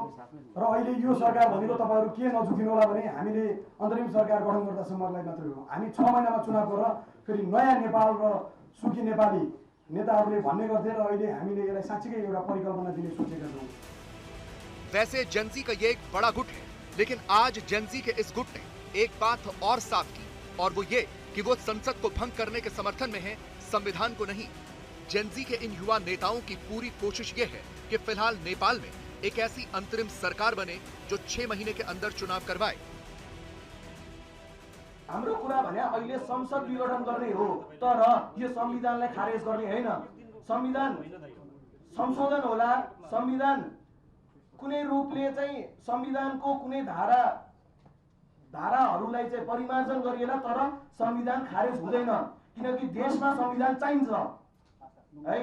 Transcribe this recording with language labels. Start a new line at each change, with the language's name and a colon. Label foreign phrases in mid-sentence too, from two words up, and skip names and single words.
Nepali: र अहिले यो सरकार भनेको तपाईहरु के नझुकिनु होला भने हामीले अन्तरिम सरकार गठन गर्दासम्मलाई मात्र हो। हामी 6 महिनामा चुनाव गरेर फेरि नयाँ नेपाल र सुखी नेपाली नेताहरूले भन्ने गर्थे र अहिले हामीले यसलाई साच्चै एउटा परिकल्पना दिने सोचेका छौं।
Hindi: वैसे जेनजी का ये एक बड़ा गुट है, लेकिन आज जेनजी के इस गुट ने एक बात और साफ की, और वो ये कि वो संसद को भंग करने के समर्थन में है, संविधान को नहीं। जेनजी के इन युवा नेताओं की पूरी कोशिश ये है कि फिलहाल नेपाल में एक ऐसी अंतरिम सरकार बने जो 6 महीने के अंदर चुनाव करवाए।
Nepali: हाम्रो कुरा भने अहिले संसद विघटन गर्ने हो, तर यो संविधानलाई खारेज गर्ने हैन। संविधान संशोधन होला, संविधान कुनै रूपले चाहिँ संविधानको कुनै धाराहरूलाई चाहिँ परिमार्जन गरिएला, तर संविधान खारेज हुँदैन, किनकि देशमा संविधान चाहिन्छ है।